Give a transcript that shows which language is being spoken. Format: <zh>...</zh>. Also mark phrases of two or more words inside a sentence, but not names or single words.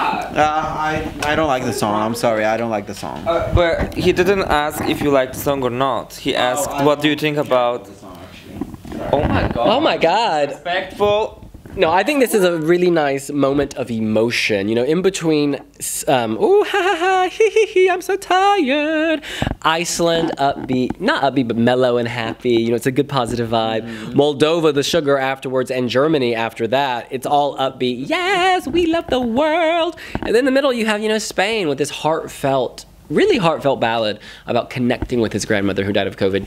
<en>I don't like the song. I'm sorry, I don't like the song. But he didn't ask if you like the song or not. He asked, what do you think about... Oh my God. Oh my God. Respectful. No, I think this is a really nice moment of emotion. You know, in between, ooh, ha ha ha, hee hee hee, I'm so tired. Iceland, upbeat, not upbeat, but mellow and happy. You know, it's a good positive vibe. Moldova, the sugar afterwards, and Germany after that. It's all upbeat. Yes, we love the world. And then in the middle, you have, you know, Spain with this heartfelt, really heartfelt ballad about connecting with his grandmother who died of COVID.</en>